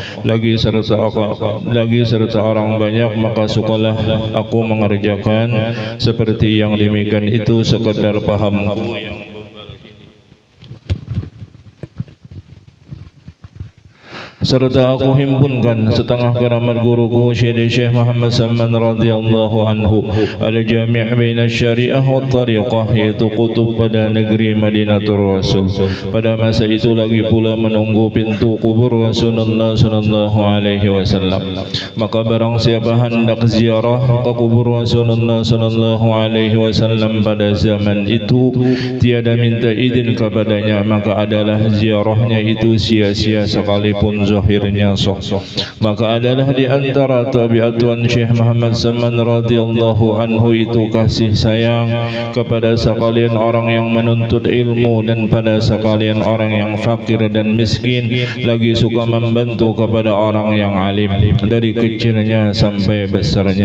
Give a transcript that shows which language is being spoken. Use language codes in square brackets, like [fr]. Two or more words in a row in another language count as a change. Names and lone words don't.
[ms] lagi serta orang banyak, maka sukalah aku mengerjakan seperti yang demikian itu sekadar pahamku yang serta aku himpunkan setengah keramat guruku Syekh Muhammad Saman [ar] radhiyallahu anhu al-jami' baina syariah wa tariqah, [ms] yaitu kutub pada negeri Madinatul Rasul. Pada masa itu lagi pula menunggu pintu kubur Rasulullah [ar] sallallahu alaihi wasallam. [ms] Maka barang siapa hendak ziarah ke kubur Rasulullah [ar] sallallahu alaihi wasallam [ms] pada zaman itu tiada minta izin kepadanya, maka adalah ziarahnya itu sia-sia sekalipun zahirnya sah. Maka adalah di antara tabiat Tuan Syekh Muhammad Saman [ar] radhiyallahu anhu [ms] itu kasih sayang kepada sekalian orang yang menuntut ilmu dan pada sekalian orang yang fakir dan miskin, lagi suka membantu kepada orang yang alim dari kecilnya sampai besarnya.